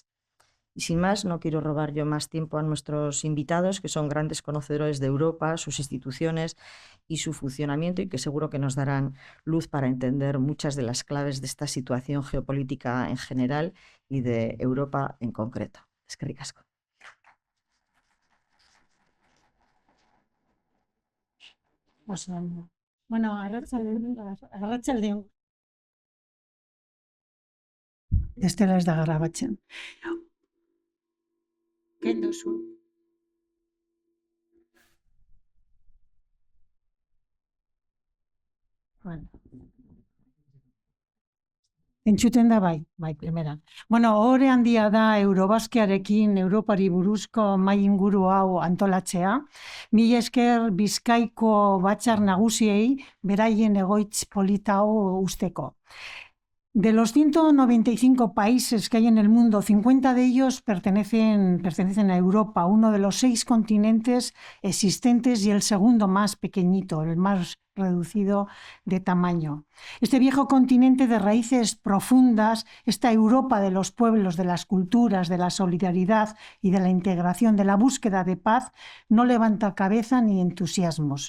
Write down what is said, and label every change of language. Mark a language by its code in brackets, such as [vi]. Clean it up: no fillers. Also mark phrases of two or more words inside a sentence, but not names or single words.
[es] Y sin más, no quiero robar yo más tiempo a nuestros invitados, que son grandes conocedores de Europa, sus instituciones y su funcionamiento, y que seguro que nos darán luz para entender muchas de las claves de esta situación geopolítica en general y de Europa en concreto. [eu] Eskerrik asko. Bueno, arratsaldeon. Estela ez da grabatzen. Kendu zu. Bueno. Entzuten da bai, primera. Bueno, ohore handia da Eurobaskearekin Europari buruzko mahai inguru hau antolatzea. Mila esker Bizkaiko batzar nagusiei beraien egoitz polita hau usteko. [es] De los 195 países que hay en el mundo, 50 de ellos pertenecen a Europa, uno de los 6 continentes existentes y el segundo más pequeñito, el más reducido de tamaño. Este viejo continente de raíces profundas, esta Europa de los pueblos, de las culturas, de la solidaridad y de la integración, de la búsqueda de paz, no levanta cabeza ni entusiasmos.